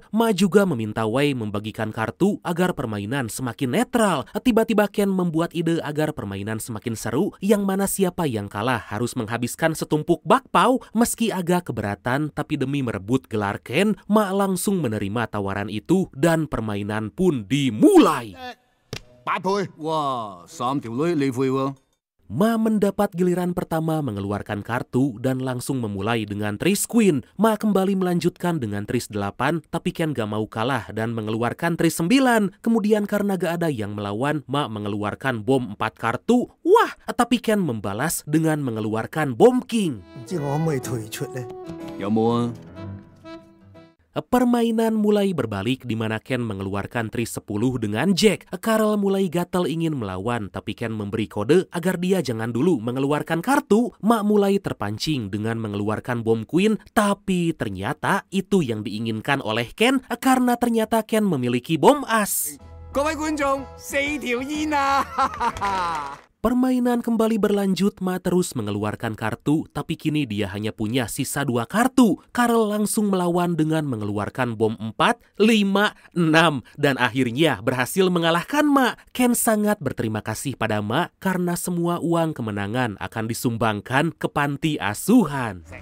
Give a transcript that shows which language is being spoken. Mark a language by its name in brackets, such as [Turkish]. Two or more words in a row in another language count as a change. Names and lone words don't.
[Indonesian] Ma juga meminta Wei membagikan kartu agar permainan semakin netral. Tiba-tiba Ken membuat ide agar permainan semakin seru, yang mana siapa yang kalah harus menghabiskan setumpuk bakpao. Meski agak keberatan, tapi demi merebut gelar Ken, Ma langsung menerima tawaran itu dan permainan pun dimulai. [Cantonese] 8 倍，哇，3條女你會喎？ [Indonesian] Ma mendapat giliran pertama mengeluarkan kartu dan langsung memulai dengan tris queen. Ma kembali melanjutkan dengan tris 8, tapi Ken gak mau kalah dan mengeluarkan tris 9. Kemudian karena gak ada yang melawan, Ma mengeluarkan bom 4 kartu. Wah, tapi Ken membalas dengan mengeluarkan bom king. [Cantonese] 唔知我可唔可以退出呢？有冇啊？ [Indonesian] Permainan mulai berbalik di mana Ken mengeluarkan tris 10 dengan Jack. Karel mulai gatal ingin melawan, tapi Ken memberi kode agar dia jangan dulu mengeluarkan kartu. Ma mulai terpancing dengan mengeluarkan bom queen, tapi ternyata itu yang diinginkan oleh Ken karena ternyata Ken memiliki bom as. [Cantonese] 各位觀眾，4條煙啊！ [Indonesian] Permainan kembali berlanjut, Ma terus mengeluarkan kartu, tapi kini dia hanya punya sisa 2 kartu. Karel langsung melawan dengan mengeluarkan bom 4, 5, 6, dan akhirnya berhasil mengalahkan Ma. Ken sangat berterima kasih pada Ma karena semua uang kemenangan akan disumbangkan ke panti asuhan.